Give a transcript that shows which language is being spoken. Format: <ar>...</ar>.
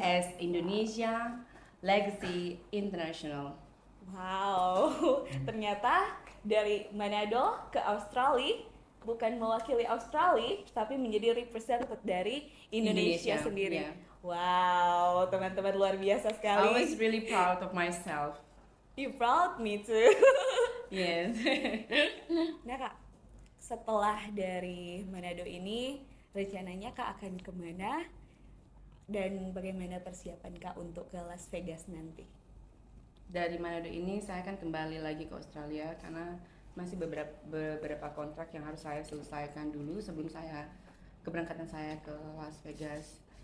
<en>as Indonesia Legacy International. wow.</en> <id>Ternyata dari Manado ke Australia bukan mewakili Australia, tapi menjadi representative dari Indonesia sendiri.</id> <en>Yeah.</en> <id>Wow, teman-teman luar biasa</id> <en>I</en> <id>sekali.</id> <en>was really proud of myself. You proud me too. Yes.</en> <id>Nah Kak, setelah dari Manado ini, rencananya Kak akan kemana? Dan bagaimana persiapan Kak untuk ke Las Vegas nanti? Dari Manado ini saya akan kembali lagi ke Australia karena masih beberapa kontrak yang harus saya selesaikan dulu sebelum keberangkatan saya ke Las Vegas.</id>